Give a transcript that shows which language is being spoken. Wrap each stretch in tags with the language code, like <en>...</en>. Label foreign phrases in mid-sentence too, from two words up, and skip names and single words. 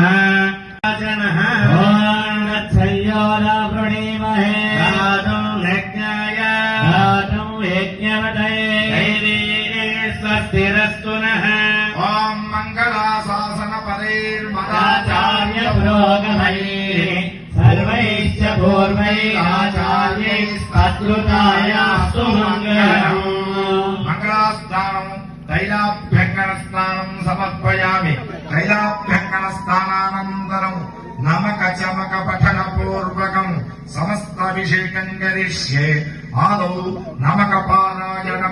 <sa>जनः ॐ तत्संयोरावृणीमहे गातुं यज्ञाय गातुं यज्ञवतये दैवीरे स्वस्तिरस्तु नः। ॐ मङ्गलाशासनपदैर्मदाचार्य पुरोगमैः सर्वैश्च पूर्वैः आचार्यैस्तत्कृतायास्तु मङ्गलम्। మంగళాస్నానం తైలాభ్యంగన స్నానం సమర్పయామి. తైలాభ్యంగన స్నానానంతరం నమక చమక పఠన పూర్వకం సమస్తాభిషేకం కరిష్యే. ఆదౌ నమక పారాయణం.</sa>